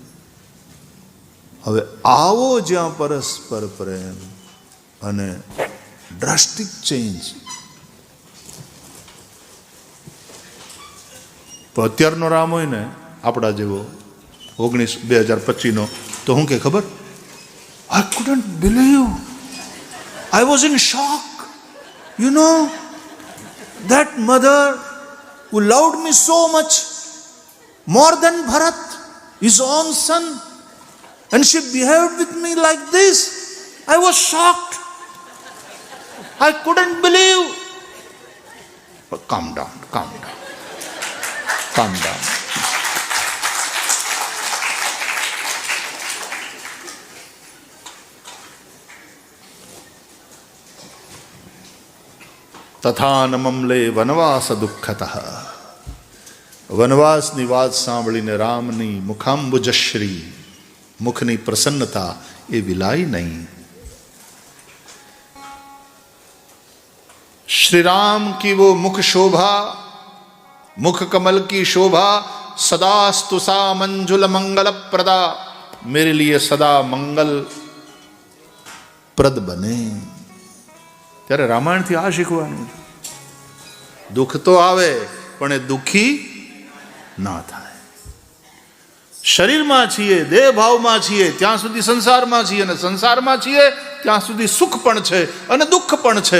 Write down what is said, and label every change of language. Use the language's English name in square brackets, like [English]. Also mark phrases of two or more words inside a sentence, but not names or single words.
[Gujarati] હવે આવો જ્યાં પરસ્પર પ્રેમ અને [English] drastic change. [Gujarati] તો અત્યારનો રામ હોય ને આપણા જેવો 2025નો, તો હું કે ખબર, [English] I couldn't believe, I was in shock. You know, that mother who loved me so much, more than Bharat, his own son, and she behaved with me like this. I was shocked. I couldn't believe. But calm down, calm down, calm down. [Sanskrit] तथान ममले वनवास दुःखतः. [Gujarati] વનવાસની વાત સાંભળીને રામની મુખાંબુજશ્રી, મુખની પ્રસન્નતા એ વિલાઈ નહીં. [Hindi] श्री राम की वो मुख शोभा, मुख कमल की शोभा, [Sanskrit] सदास्तु सा मंजुल मंगल प्रदा, [Hindi] मेरे लिए सदा मंगल प्रद बने. [Gujarati] ત્યારે રામાયણથી આ શીખવાનું, દુઃખ તો આવે પણ એ દુઃખી ના થાય. શરીરમાં છીએ, દેહ ભાવમાં છીએ ત્યાં સુધી સંસારમાં છીએ, અને સંસારમાં છીએ ત્યાં સુધી સુખ પણ છે અને દુઃખ પણ છે.